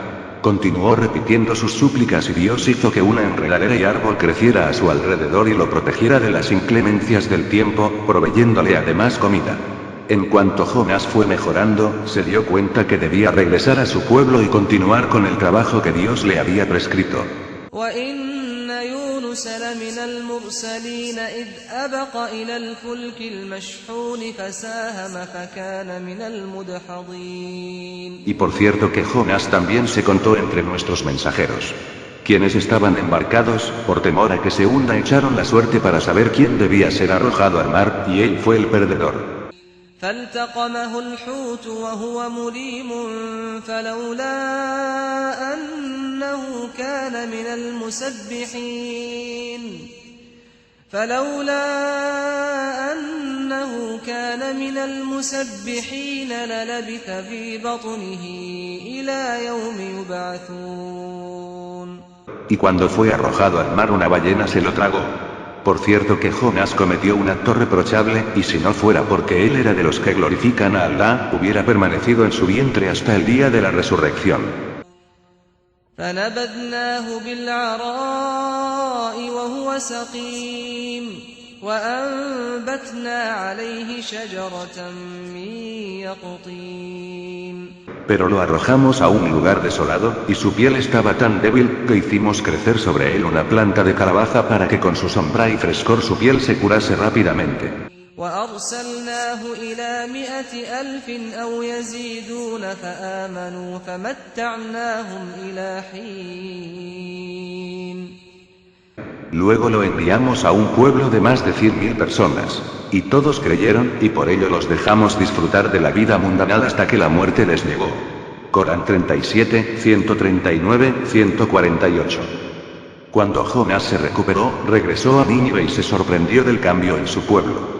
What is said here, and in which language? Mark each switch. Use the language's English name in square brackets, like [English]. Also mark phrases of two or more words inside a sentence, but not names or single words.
[Spanish] Continuó repitiendo sus súplicas y Dios hizo que una enredadera y árbol creciera a su alrededor y lo protegiera de las inclemencias del tiempo, proveyéndole además comida. En cuanto Jonás fue mejorando, se dio cuenta que debía regresar a su pueblo y continuar con el trabajo que Dios le había prescrito. [Arabic] لمن المرسلين إذ أبق إلى الفلك المشحون فساهم فكان من المدحضين. [Spanish] Y por cierto que Jonás también se contó entre nuestros mensajeros. Quienes estaban embarcados, por temor a que se hunda, echaron la suerte para saber quién debía ser arrojado al mar, y él fue el perdedor. [Arabic] فالتقمه الحوت وهو مليم فلولا أنه كان من المسبحين للبث في بطنه إلى يوم يبعثون. [Spanish] Y cuando fue arrojado al mar, una ballena se lo tragó. Por cierto que Jonás cometió un acto reprochable, y si no fuera porque él era de los que glorifican a Allah, hubiera permanecido en su vientre hasta el día de la resurrección. [Arabic] فنبذناه بالعراء وهو سقيم وأنبتنا عليه شجرة من يقطين. [Spanish] Pero lo arrojamos a un lugar desolado, y su piel estaba tan débil, que hicimos crecer sobre él una planta de calabaza para que con su sombra y frescor su piel se curase rápidamente. [Arabic] وأرسلناه إلى 100,000 أو يزيدون فآمنوا فمتعناهم إلى حين. [Spanish] Luego lo enviamos a un pueblo de más de 100.000 personas. Y todos creyeron, y por ello los dejamos disfrutar de la vida mundanal hasta que la muerte les llegó. Corán 37, 139, 148. Cuando Jonás se recuperó, regresó a Nínive y se sorprendió del cambio en su pueblo.